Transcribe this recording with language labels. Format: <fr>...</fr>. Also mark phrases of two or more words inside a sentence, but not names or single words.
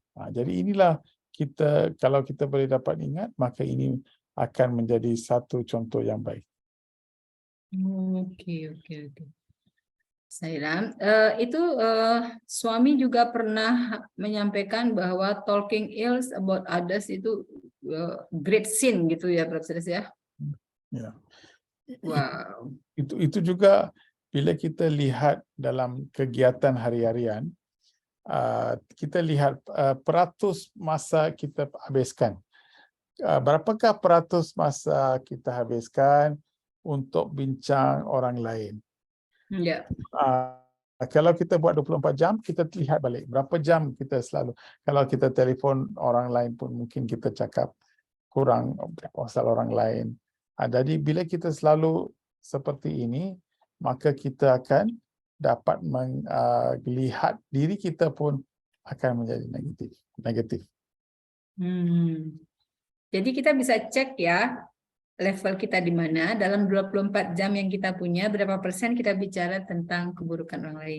<ms>Jadi inilah kita, kalau kita boleh dapat ingat, maka ini akan menjadi satu contoh yang baik.</ms> <id>Oke. Saya itu suami juga pernah menyampaikan bahwa</id> <en>talking ill about others</en> <id>itu</id> <en>great sin</en> <id>gitu ya, Prof. Sulis ya.</id> <ms>Ya. Wow. Itu juga bila kita lihat dalam kegiatan hari-harian, kita lihat peratus masa kita habiskan. Berapakah peratus masa kita habiskan untuk bincang orang lain? Ya. Kalau kita buat 24 jam, kita lihat balik berapa jam kita selalu. Kalau kita telefon orang lain pun mungkin kita cakap kurang pasal orang lain. Jadi bila kita selalu seperti ini, maka kita akan dapat melihat diri kita pun akan menjadi negatif.</ms> <id>Jadi kita bisa cek ya level kita di mana dalam 24 jam yang kita punya, berapa persen kita bicara tentang keburukan orang lain.</id>